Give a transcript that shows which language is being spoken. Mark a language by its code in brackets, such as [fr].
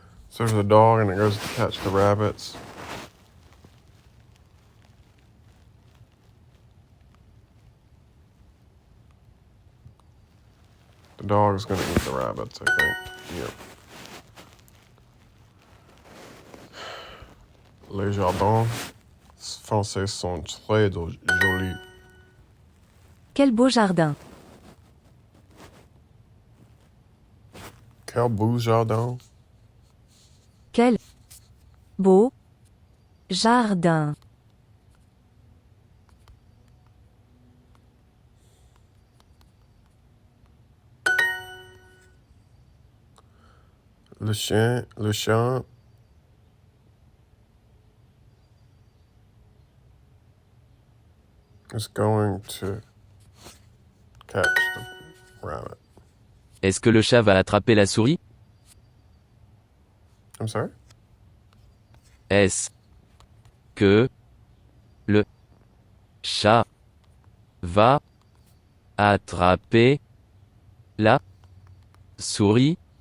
[en] So there's a dog and it goes to catch the rabbits. The dog is going to eat the rabbits, I think. Yep. [fr] Les jardins français sont très jolis. Quel beau jardin! Quel beau jardin. Quel beau jardin! Le chien [en] is going to catch the rabbit. [fr] Est-ce que le chat va attraper la souris? [en] I'm sorry? [fr] Est-ce que le chat va attraper la souris?